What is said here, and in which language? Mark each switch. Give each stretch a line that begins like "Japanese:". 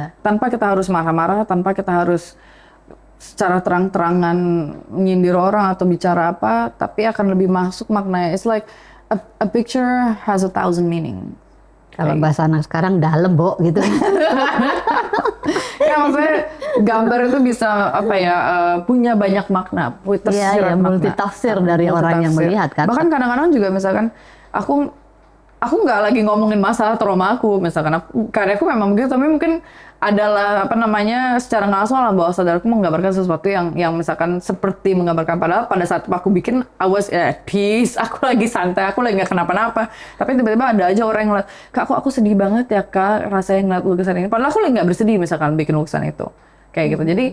Indonesian: Tanpa kita harus marah-marah, tanpa kita harus secara terang-terangan menyindir orang atau bicara apa, tapi akan lebih masuk maknanya.
English: It's like a picture has 1,000 meaning.
Indonesian: Kalau bahasa anak sekarang dalam, Bo, gitu. Ya maksudnya gambar itu bisa punya banyak makna, tersirat makna. Multitafsir dari orang yang melihat kan. Bahkan kadang-kadang juga misalkan aku nggak lagi ngomongin masalah trauma aku, misalkan karyaku memang begitu, tapi mungkin adalah secara nggak langsung lah bahwa saudaraku menggambarkan sesuatu yang misalkan seperti menggambarkan padahal pada saat aku bikin
English: I was at peace,
Indonesian: aku lagi santai, aku lagi nggak kenapa-napa, tapi tiba-tiba ada aja orang yang ngeliat, Kak aku sedih banget ya Kak rasanya ngeliat lukisan ini, padahal aku lagi nggak bersedih misalkan bikin lukisan itu kayak gitu.